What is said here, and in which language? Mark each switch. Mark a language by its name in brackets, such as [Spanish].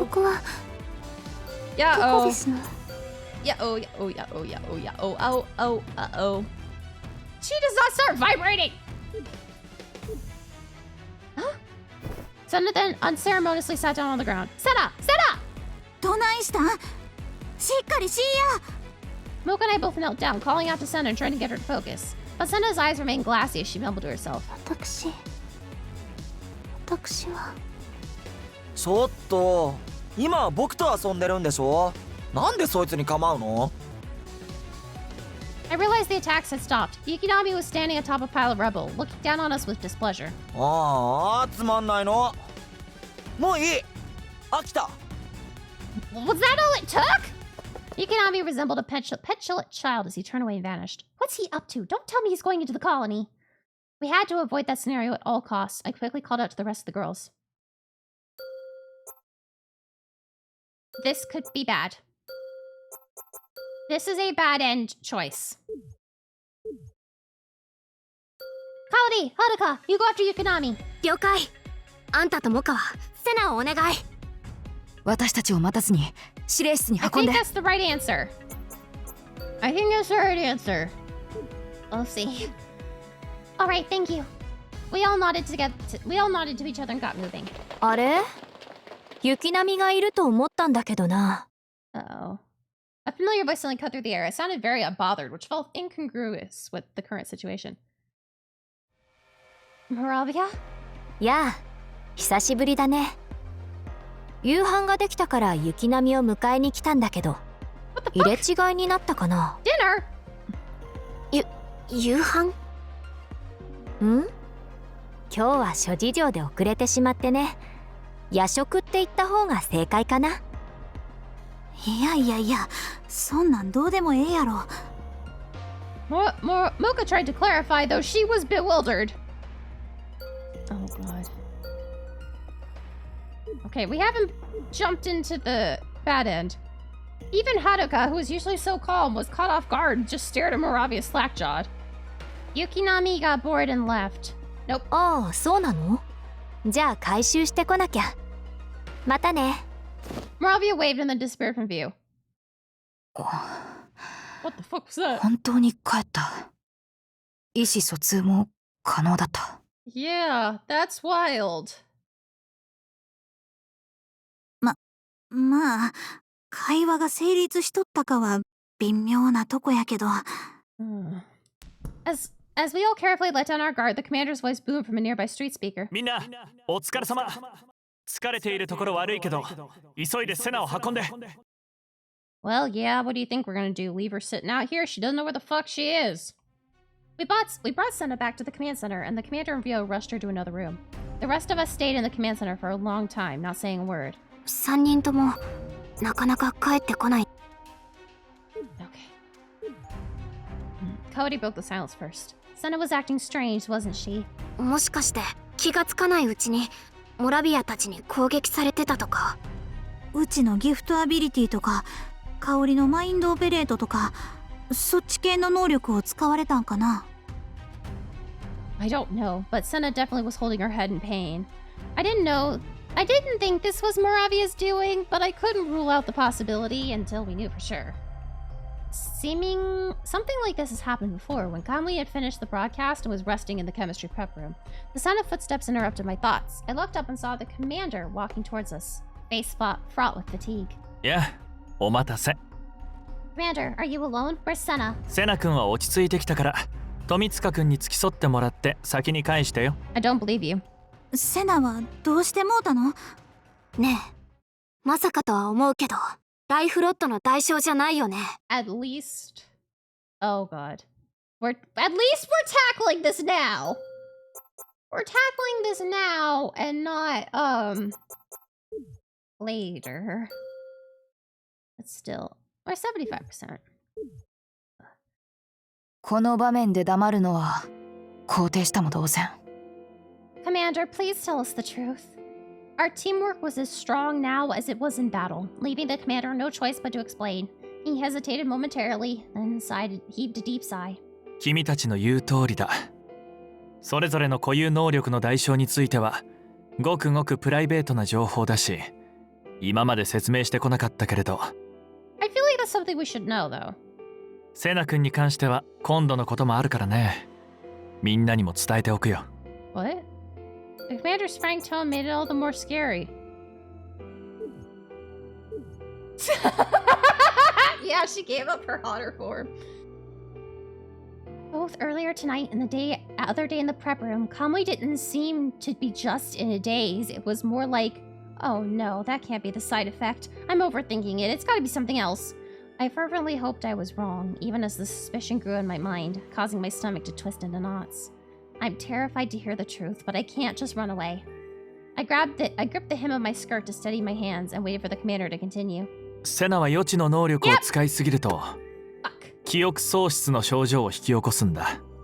[Japanese] ここは [English] Yeah, [Japanese] どこ [English] oh. [Japanese] ですの [English] Yeah, oh, yeah, oh, yeah, oh, yeah, oh, yeah, oh, oh, oh, uh-oh. She does not start vibrating! Huh? Senna then unceremoniously sat down on the ground. Senna! Senna! [Japanese] どないしたんしっかりしいや [English] Mocha and I both knelt down, calling out to Senna and trying to get her to focus. But Senna's eyes remained glassy as she mumbled to herself. [Japanese] 私はちょっと、今僕と遊んでるんでしょ。なんでそいつに構うの？ [English] I realized the attacks had stopped. Yukinami was standing atop a pile of rubble, looking down on us with displeasure. [Japanese] ああ、つまんないの。もういい。飽きた。 [English] Was that all it took? Yukinami resembled a petulant child as he turned away and vanished. What's he up to? Don't tell me he's going into the colony. We had to avoid that scenario at all costs. I quickly called out to the rest of the girls. This could be bad. This is a bad end choice. Kaori, Haruka, you go after Yukinami. [Japanese] 了解あんたとモカはセナをお願い私たちを待たずに指令室に [English] I [Japanese] 運ん [English] think [Japanese] で [English] that's the right answer. I think that's the right answer. We'll see. All right, thank you. We all nodded to each other and got moving. [Japanese] あれ雪波がいると思ったんだけどな [English] Uh-oh. A familiar voice suddenly cut through the air. It sounded very unbothered, which felt incongruous with the current situation. Moravia? [Japanese] やあ久しぶりだね夕飯ができたから雪波を迎えに来たんだけど入れ違いになったかな [English] Dinner? [Japanese] 夕飯ん今日は諸事情で遅れてしまってね夜食って言った方が正解かないやそんなんどうでもええやろ [English] Mocha tried to clarify, though she was bewildered. Oh, God. Okay, we haven't jumped into the bad end. Even Haruka, who is usually so calm, was caught off guard and just stared at Moravia slack-jawed. Yukinami got bored and left. Nope. [Japanese] ああそうなのじゃあ回収してこなきゃまたね [English] Moravia waved and then disappeared from view. What the fuck was that? [Japanese] 本当に帰った意思疎通も可能だった [English] Yeah, that's wild. [Japanese] まあ会話が成立しとったかは微妙なとこやけど [English] As we all carefully let down our guard, the commander's voice boomed from a nearby street speaker. [Japanese] みんな、お疲れ様。疲れているところ悪いけど、急いでセナを運んで。 [English] Well, yeah, what do you think we're gonna do? Leave her sitting out here? She doesn't know where the fuck she is. We brought Senna back to the command center, and the commander and Ryo rushed her to another room. The rest of us stayed in the command center for a long time, not saying a word. [Japanese] 3人ともなかなか帰ってこない [English] Okay. Cody broke the silence first. Senna was acting strange, wasn't she? [Japanese] もしかして気がつかないうちにモラビアたちに攻撃されてたとかうちのギフトアビリティとか香りのマインドオペレートとかそっち系の能力を使われたんかな [English] I don't know, but Senna definitely was holding her head in pain. I didn't think this was Moravia's doing, but I couldn't rule out the possibility until we knew for sure. Something like this has happened before, when Kamui had finished the broadcast and was resting in the chemistry prep room. The sound of footsteps interrupted my thoughts. I looked up and saw the commander walking towards us, face fraught with fatigue. [Japanese] いや、お待たせ。 [English] Commander, are you alone? Where's Senna? [Japanese] セナ君は落ち着いてきたから、富塚君に付き添ってもらって先に返してよ。 [English] I don't believe you. [Japanese] セナはどうしてもうたのねえまさかとは思うけどライフロットの代償じゃないよね。 [English] At least... Oh god. At least we're tackling this now! We're tackling this now and not, later. But still, we're 75%. [Japanese] この場面で黙るのは肯定したも同然。 [English] Commander, please tell us the truth. Our teamwork was as strong now as it was in battle, leaving the commander no choice but to explain. He hesitated momentarily, then heaved a deep sigh. [Japanese] 君たちの言う通りだ。それぞれの固有能力の代償についてはごくごくプライベートな情報だし、今まで説明してこなかったけれど。 [English] I feel like that's something we should know, though. [Japanese] セナ君に関しては今度のこともあるからね。みんなにも伝えておくよ。 [English] What? The commander's frank tone made it all the more scary. Yeah, she gave up her hotter form. Both earlier tonight and the other day in the prep room, Kamui didn't seem to be just in a daze. It was more like, oh no, that can't be the side effect. I'm overthinking it. It's gotta be something else. I fervently hoped I was wrong, even as the suspicion grew in my mind, causing my stomach to twist into knots. I'm terrified to hear the truth, but I can't just run away. I gripped the hem of my skirt to steady my hands and waited for the commander to continue. [Japanese] セナは予知の能力を使いすぎると、記憶喪失の症状を引き起こすんだ。